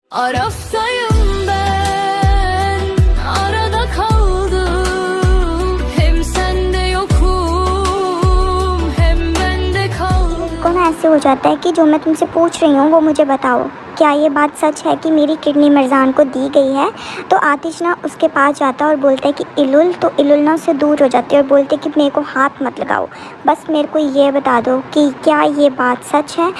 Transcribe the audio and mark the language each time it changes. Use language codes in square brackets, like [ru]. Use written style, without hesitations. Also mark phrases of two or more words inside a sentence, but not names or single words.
[tr] Araftayım ben, arada kaldım. Hem sende yokum, hem bende kaldım. [hi] कौन ऐसे हो जाता है कि जो मैं तुमसे पूछ रही हूँ वो मुझे बताओ, क्या ये बात सच है कि मेरी किडनी मिर्ज़ान को दी गई है। तो आतिश ना उसके पास जाता है और बोलता है कि इलुल, तो इलुल ना उससे दूर हो जाती है और बोलते कि मेरे को हाथ मत लगाओ, बस मेरे को ये बता दो कि क्या ये बात सच है।